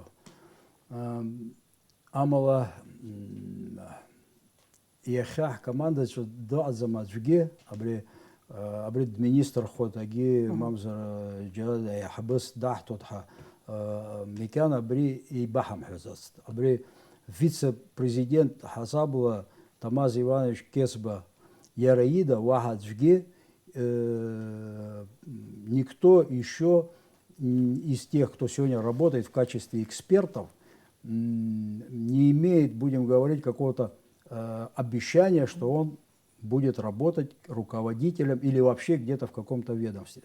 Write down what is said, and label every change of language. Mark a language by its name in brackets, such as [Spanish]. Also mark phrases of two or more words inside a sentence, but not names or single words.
[Abkhazian] Амала иахьа ҳкомандаҿы дыҟаӡам аӡәгьы, абри дминистрхоит, мамзар џьара аиҳабыс даҳҭоит ҳәа микьана абри еибаҳамҳәаӡацт. Абри вице-президент ҳасабла Тамаз Иванович Кесба иара ида уаҳа аӡәгьы [Russian] никто еще из тех, кто сегодня работает в качестве экспертов, не имеет, будем говорить, какого-то обещания, что он будет работать руководителем или вообще где-то в каком-то ведомстве.